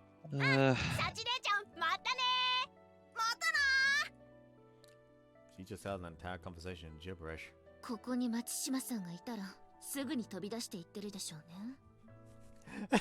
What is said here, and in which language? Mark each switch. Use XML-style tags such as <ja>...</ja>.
<ja>サチ姉ちゃん、またねまたな</ja> <en>She just held an entire conversation in gibberish.</en> <ja>ここに松島さんがいたらすぐに飛び出していってるでしょうね。</ja>